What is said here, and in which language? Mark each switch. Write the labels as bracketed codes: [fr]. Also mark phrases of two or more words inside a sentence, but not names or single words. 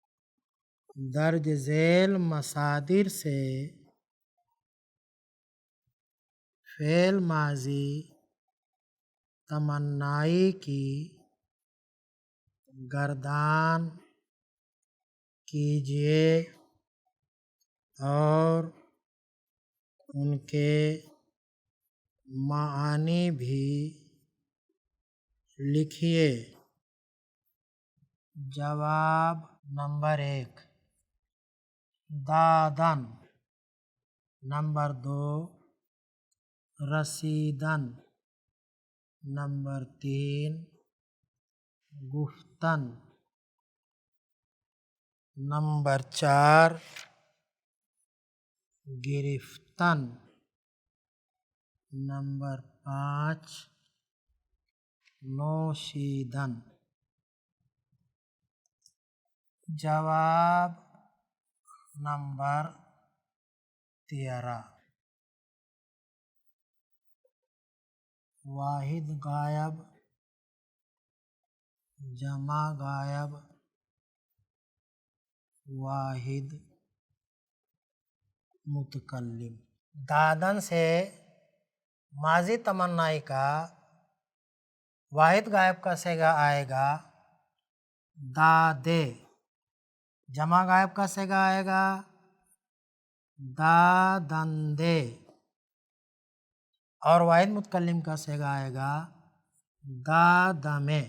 [ur] درج ذیل مصادر سے فعل ماضی تمنائی کی گردان کیجیے اور ان کے معانی بھی لکھیے۔ جواب نمبر 1 دادن، نمبر 2 رسیدن، نمبر 3 گفتن، نمبر 4 گرفتن، نمبر 5 نوشیدن۔ جواب نمبر 13 واحد غائب، جمع غائب، واحد متکلم۔ دادن سے ماضی تمنائی کا واحد غائب کا صیغہ آئے گا دادے، جمع غائب کا صیغہ آئے گا دادندے، اور واحد متکلم کا صیغہ آئے گا دادمے۔